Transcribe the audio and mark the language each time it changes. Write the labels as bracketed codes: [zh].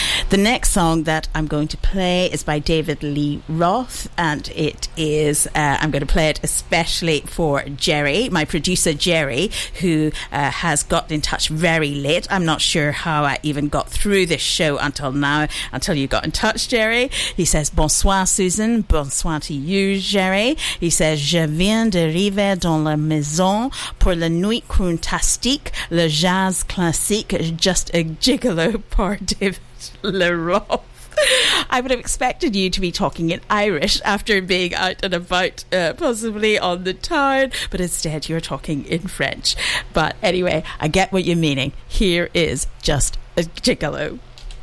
[en] The next song that I'm going to play is by David Lee Roth, and it is I'm going to play it especially for Jerry, my producer Jerry, who has got in touch very late. I'm not sure how I even got through this show until now, until you got in touch, Jerry. He says, bonsoir Susan, bonsoir to you, Jerry. He says, [fr] je viens d'arriver dans la maison pour la nuit fantastique, le jazz classique, just a gigolo par David Leroy. [en] I would have expected you to be talking in Irish after being out and about, possibly on the town, but instead you're talking in French. But anyway, I get what you're meaning. Here is just a gigolo.